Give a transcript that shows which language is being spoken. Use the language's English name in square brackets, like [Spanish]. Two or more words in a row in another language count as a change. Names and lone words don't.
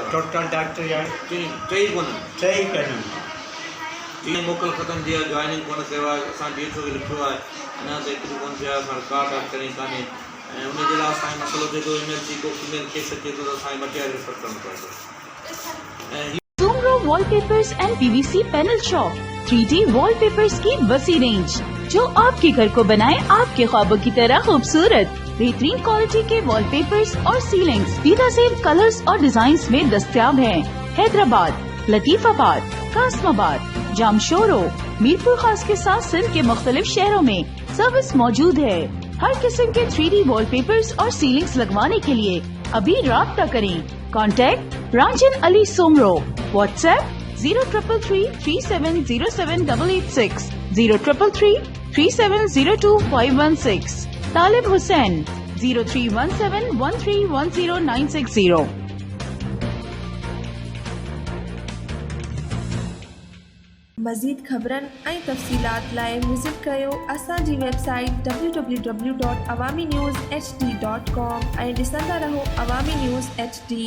[Sindhi] टोटल डॉक्टर टई कनि जीअं मोकल ख़तम थी आहे जॉइनिंग कोन कयो आहे। असां DHO खे लिखियो आहे अञा त हिकिड़ी कोन थिया असां का डॉक्टराणी कान्हे ऐं उनजे लाइ असांजो मसइलो जेको इमरजेंसी को फीमेल केस अचे थो त असांखे मटियार रिफर करणो पवंदो। ऐं [Urdu] Sumro Wallpapers and PVC Panel Shop 3D Wallpapers کی وسیع رینج جو آپ کے گھر کو بنائے آپ کے خوابوں کی طرح خوبصورت. بہترین کوالٹی کے والپیپرز اور سیلنگز بےنظیر کلرز اور ڈیزائنز میں دستیاب ہیں. حیدرآباد، لطیف آباد، قاسم آباد، جامشورو، میرپور خاص کے ساتھ سندھ کے مختلف شہروں میں سروس موجود ہے. ہر قسم کے 3D والپیپرز اور سیلنگز لگوانے کے لیے ابھی رابطہ کریں. کانٹیکٹ رانجن علی سومرو۔ واٹس ایپ 0333370786 03333702 طالب حسین 0317131090. [Sindhi] मज़ीद ख़बरनि ऐं तफ़सीलात लाइ विज़िट कयो असांजी वेबसाइट www.awamiNewsHD.com ऐं ॾिसंदा रहो अवामी न्यूज़ HD।